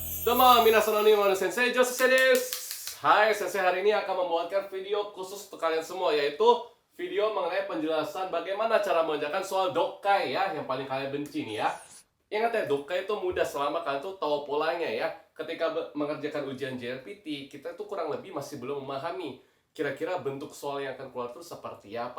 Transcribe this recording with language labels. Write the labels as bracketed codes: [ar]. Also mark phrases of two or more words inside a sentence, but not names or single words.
[ja] どうも、皆さんこんにちは、先生Josephです. [id] Hai, Sensei hari ini akan membuatkan video khusus untuk kalian semua, yaitu video mengenai penjelasan bagaimana cara mengerjakan soal dokai ya, yang paling kalian benci nih ya. Ingat ya, dokai itu mudah selama kalian tuh tahu polanya ya. Ketika mengerjakan ujian JLPT, kita tuh kurang lebih masih belum memahami kira-kira bentuk soal yang akan keluar itu seperti apa.